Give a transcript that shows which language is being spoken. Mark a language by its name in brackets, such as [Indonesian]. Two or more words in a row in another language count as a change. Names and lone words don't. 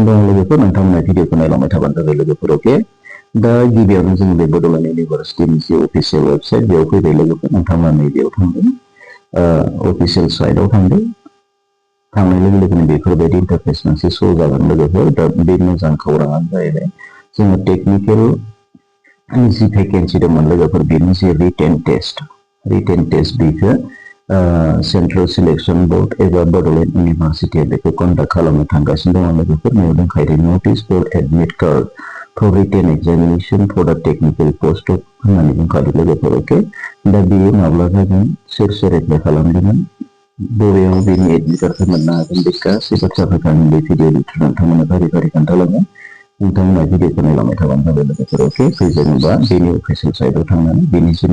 [Bodo] दं लोगोफोर नोंथांमोना भिडिअखौ नायलांबाय थाबानो जाबाय लोगोफोर अके दा गिबियावनो जों बे बड'लेण्ड इउनिभार्सिटिनि जे [English] official website [Bodo] बेयाव फैबाय लोगोफोर नोंथांमोना नैबेयाव थांदों [English] official site [Bodo] थांदों थांनाय लोगो लोगोनो बेफोरबायदि इन्टारफेस मोनसे श' जागोन लोगोफोर दा बे मोजां खौराङानो जाहैबाय जोङो टेक्निकेल जि भेकेन्सि दंमोन लोगोफोर बेनि जे [English] written test [Bodo] बेखौ [English] central selection board [Bodo] एबा बड'लेण्ड इउनिभार्सिटिया बेखौ कन्डाक्ट खालामनो थांगासिनो दङ लोगोफोर बेयाव दंखायो [English] notice for admit card for written examination for the technical post [Bodo] of होननानै बुंखादों लोगोफोर अके दा बेयो माब्ला जागोन सोर एप्लाइ खालामदोंमोन बबेयाव बेनि [English] admit card [Bodo] मोननो हागोन बे गासै बाथ्राफोरखौ आं बे भिडिअनि थ्रु नोंथांमोननो फारि खोन्थालांगोन नोंथांमोना भिडिअखौ नायलांबाय थाबानो जाबाय लोगोफोर अके फैजेनोबा बेनि [English] official site [Bodo] थांनानै बेनि जि